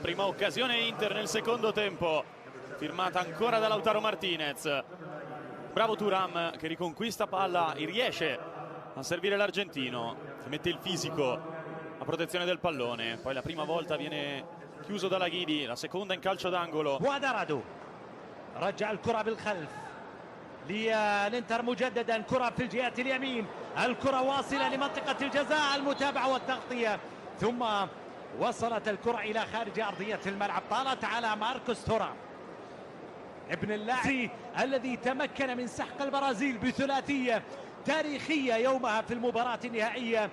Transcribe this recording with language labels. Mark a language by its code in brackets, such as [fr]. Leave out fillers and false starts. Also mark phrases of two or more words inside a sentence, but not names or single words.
[it] Prima occasione Inter nel secondo tempo, firmata ancora da Lautaro Martinez. Bravo Thuram che riconquista palla e riesce a servire l'argentino, che mette il fisico a protezione del pallone. Poi la prima volta viene chiuso da Alaghidi, la seconda in calcio d'angolo. [ar] وادرادو رجع الكرة بالخلف للانتر مجددا. كرة في الجهة اليمين، الكرة واصلة لمنطقة الجزاء، المتابعة والتغطية، ثم وصلت الكرة إلى خارج أرضية الملعب. طالت على ماركوس تورام ابن اللاعب الذي تمكن من سحق البرازيل بثلاثية تاريخية يومها في المباراة النهائية.